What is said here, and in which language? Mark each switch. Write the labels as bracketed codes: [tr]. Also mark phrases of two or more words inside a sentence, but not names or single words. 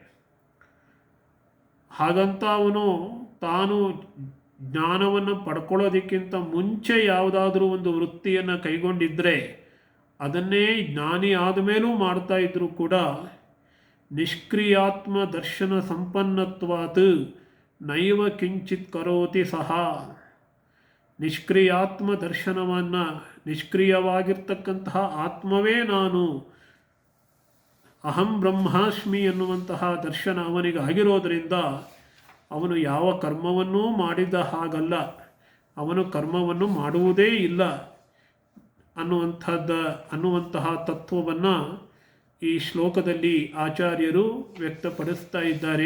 [kn] ಹಾಗಂತ ಅವನು ತಾನು ಜ್ಞಾನವನ್ನು ಪಡ್ಕೊಳ್ಳೋದಕ್ಕಿಂತ ಮುಂಚೆ ಯಾವುದಾದ್ರೂ ಒಂದು ವೃತ್ತಿಯನ್ನು ಕೈಗೊಂಡಿದ್ದರೆ ಅದನ್ನೇ ಜ್ಞಾನಿ ಆದಮೇಲೂ ಮಾಡ್ತಾ ಇದ್ದರೂ ಕೂಡ [sa] निष्क्रियात्म दर्शन संपन्नत्वात् नैव किंचित् करोति सह. [kn] ನಿಷ್ಕ್ರಿಯಾತ್ಮ ದರ್ಶನವನ್ನು, ನಿಷ್ಕ್ರಿಯವಾಗಿರ್ತಕ್ಕಂತಹ ಆತ್ಮವೇ ನಾನು, [sa] अहं ब्रह्मास्मि [kn] ಎನ್ನುವಂತಹ ದರ್ಶನ ಅವನಿಗೆ ಆಗಿರೋದರಿಂದ ಅವನು ಯಾವ ಕರ್ಮವನ್ನೂ ಮಾಡಿದ ಹಾಗಲ್ಲ, ಅವನು ಕರ್ಮವನ್ನು ಮಾಡುವುದೇ ಇಲ್ಲ ಅನ್ನುವಂತಹ ತತ್ವವನ್ನು ಈ ಶ್ಲೋಕದಲ್ಲಿ ಆಚಾರ್ಯರು ವ್ಯಕ್ತಪಡಿಸ್ತಾ ಇದ್ದಾರೆ.